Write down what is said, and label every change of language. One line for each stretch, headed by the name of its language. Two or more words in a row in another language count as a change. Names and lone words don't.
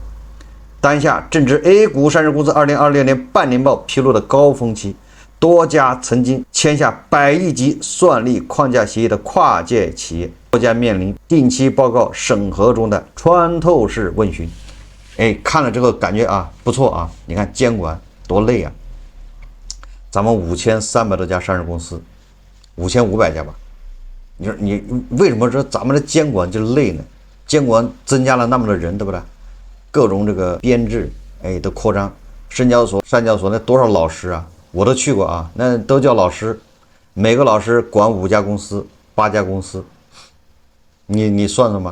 Chinese: 當下正值 A 股上市公司2026年半年報披露的高峰期，多家曾經簽下100億級算力框架協議的跨界企業，多家面臨定期報告審核中的穿透式問詢。看了之後感覺不錯你看監管多累咱們5300多家上市公司，5500家吧，你说你為什麼說咱們的監管就累呢？監管增加了那麼多人，对不对？各種这個編制都擴張，深交所、上交所那多少老師我都去過那都叫老師，每個老師管5家公司、8家公司，你算算吧。